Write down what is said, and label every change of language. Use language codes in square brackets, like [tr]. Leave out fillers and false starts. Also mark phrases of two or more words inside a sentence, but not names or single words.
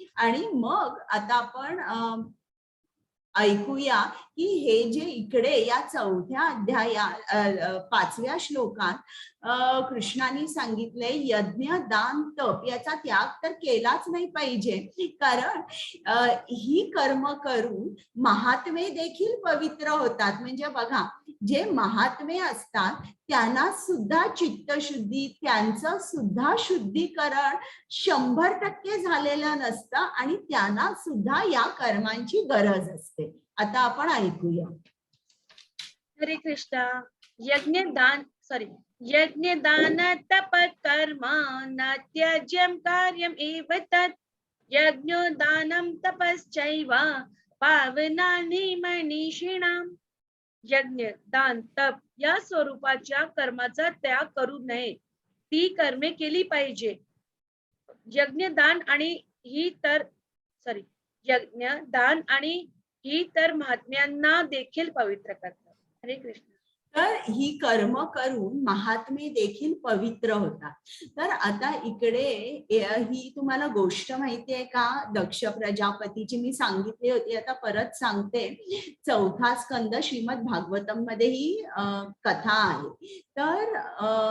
[mr] आणि मग आता आपण ऐकूया की हे जे इकडे या 4थ्या अध्याया 5व्या श्लोकात कृष्णाने सांगितले यज्ञ, दान, तप याचा त्याग तर केलाच नाही पाहिजे, कारण ही कर्म करून महात्मे देखील पवित्र होतात. म्हणजे बघा, जे महात्मे असतात त्यांना सुद्धा चित्तशुद्धी, त्यांचं सुद्धा शुद्धीकरण 100% झालेलं नसतं आणि त्यांना सुद्धा या कर्मांची गरज असते. आता आपण ऐकूया. हरे कृष्णा. यज्ञ, दान, तप, [sa] कर्म न त्याज्यं कार्यम् एव तत् यज्ञो दानं तपश्चैव पावनानि मनीषिणाम्. [mr] यज्ञ, दान, तप या स्वरूपाच्या कर्माचा त्याग करू नये, ती कर्मे केली पाहिजे. यज्ञ, दान आणि ही तर महात्म्यांना देखील पवित्र करतात. हरे कृष्ण. तर ही कर्म करून महात्मे देखील पवित्र होतात. तर आता इकडे ही तुम्हाला गोष्ट माहिती आहे का, दक्ष प्रजापतीची मी सांगितली होती, आता परत सांगते. 4था स्कंद श्रीमद भागवतम मध्ये ही कथा आहे.